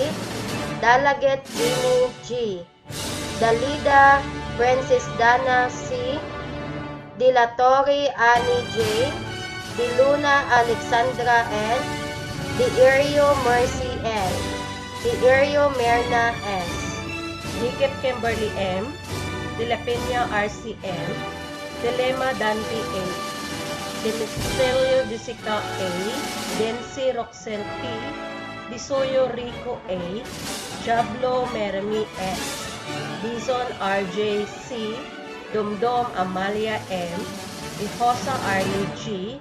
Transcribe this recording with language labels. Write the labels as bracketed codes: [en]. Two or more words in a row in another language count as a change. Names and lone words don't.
[en] Dalaget Jimmy G. Dalida Francis Dana C. Dilatori Annie J. Diluna Alexandra N. Dierio Mercy N. Dierio Merna S. Dikit Kimberly M. De La Peña RCM. Dilema Dante A. Demeselio Jessica A. Densi Roxel P. Disoyo Rico A. Jablo Mermi S. Dizon RJ C. Dumdum Amalia M. Ihosa Arlie G.